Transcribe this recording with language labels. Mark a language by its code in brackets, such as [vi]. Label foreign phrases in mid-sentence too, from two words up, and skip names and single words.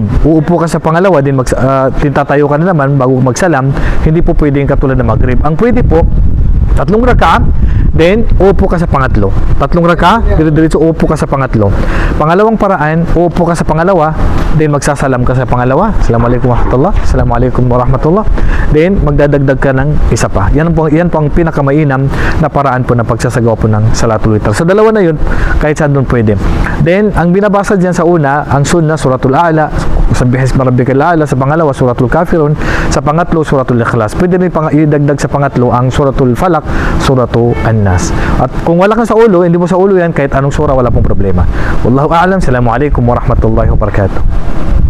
[tl] Uupo ka sa pangalawa, din tintatayo ka na naman bago magsalam. Hindi po pwede yung katulad na magrib. Ang pwede po, 3 raka, then uupo ka sa pangatlo. 3 raka, diretso uupo ka sa pangatlo. Pangalawang paraan, uupo ka sa pangalawa, then magsasalam ka sa pangalawa. [ar] السلام عليكم ورحمة الله. السلام عليكم ورحمة الله. [tl] Then magdadagdag ka ng isa pa. Yan po ang pinakamainam na paraan po na pagsasagawa po ng Salatul Witr. Sa dalawa na yun, kahit saan doon pwede. Then ang binabasa diyan sa una, ang sunnah, Suratul A'la, [ar] سبح اسم ربك الأعلى. [tl] Sa pangalawa, Suratul Kafirun. Sa pangatlo, Suratul Ikhlas. Pwede rin idagdag sa pangatlo ang Suratul Falaq, Suratul An-Nas. At kung wala ka sa ulo, hindi mo sa ulo yan, kahit anong sura, wala pong problema. [ar] والله أعلم. السلام عليكم ورحمة الله وبركاته.